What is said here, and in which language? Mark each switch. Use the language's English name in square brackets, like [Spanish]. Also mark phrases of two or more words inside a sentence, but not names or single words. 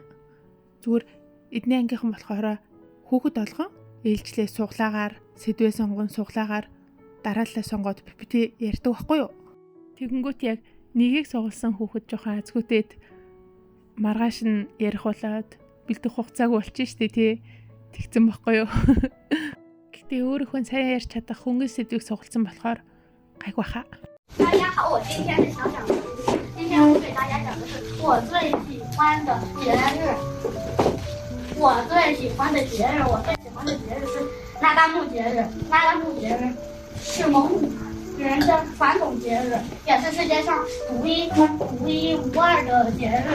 [Mongolian] Зүгээр эдний ангийнхан болохоор хүүхэд олгон ээлжлээ суглаагаар, сэдвээ сонгон суглаагаар дараалал сонгоод PPT ярьдаг байхгүй юу? Тэгэнгүүт яг нэгийг сугалсан хүүхэд жоохон азгүйтэд маргааш нь ярих болоод бэлдэх хугацааг болчих штэ тий. Тэгсэн байхгүй юу? Гэхдээ өөрийнхөө сайн ярьж чадах хөнгөн сэдвийг сугалсан болохоор гайг баха. [Chinese] 大家好，我今天是小讲师。今天我给大家讲的是我最喜欢的节日。我最喜欢的节日是那达慕节日。那达慕节日是蒙古人的传统节日，也是世界上独一无二的节日。